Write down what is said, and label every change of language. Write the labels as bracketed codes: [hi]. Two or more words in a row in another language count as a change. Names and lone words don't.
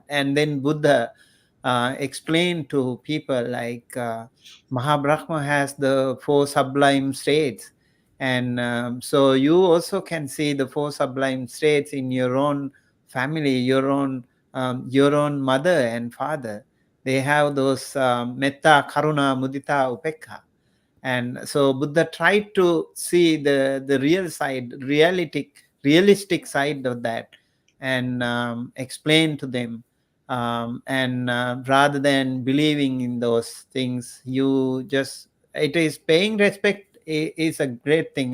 [en] And then Buddha explained to people like Mahabrahma has the 4 sublime states, and so you also can see the 4 sublime states in your own family, your own mother and father. They have those [pi] metta, karuna, mudita, upekha. [en] And so Buddha tried to see the real side, realistic side of that, and explain to them. And rather than believing in those things, it is paying respect is a great thing.